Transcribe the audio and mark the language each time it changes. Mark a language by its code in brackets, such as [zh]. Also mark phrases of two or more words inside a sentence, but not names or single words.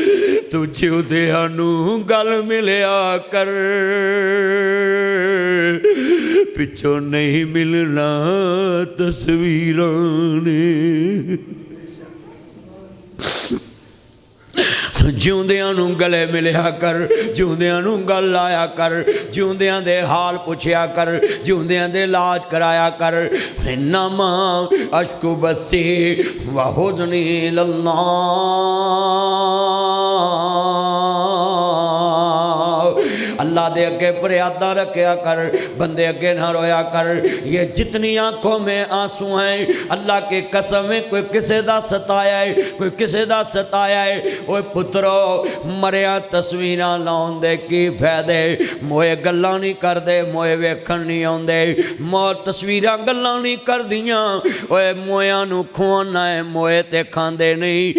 [pa] تو جیوندیاں نوں گل ملیا کر، پچھوں نہیں ملنا تصویراں نے. جیوندیاں نوں گلے ملیا کر، جیوندیاں نوں گل لایا کر، جیوندیاں دے حال پچھیا کر، جیوندیاں دے علاج کرایا کر. [ar] إنما أشكو بثي وحزني إلى الله, [pa] اللہ دے اگے فریادا رکھیا کر، بندے اگے نہ رویا کر. [ur] یہ جتنی آنکھوں میں آنسو ہیں، اللہ کی قسم ہے, [pa] کوئی کسے دا ستایا ہے، کوئی کسے دا ستایا ہے. اوئے پترو مریاں تصویراں لاؤن دے کی فائدے، موئے گلاں نہیں کردے، موئے ویکھن نہیں آؤندے، مور تصویراں گلاں نہیں کردیاں. اوئے موئیاں نوں کھوانا ہے، موئے تے کھاندے نہیں.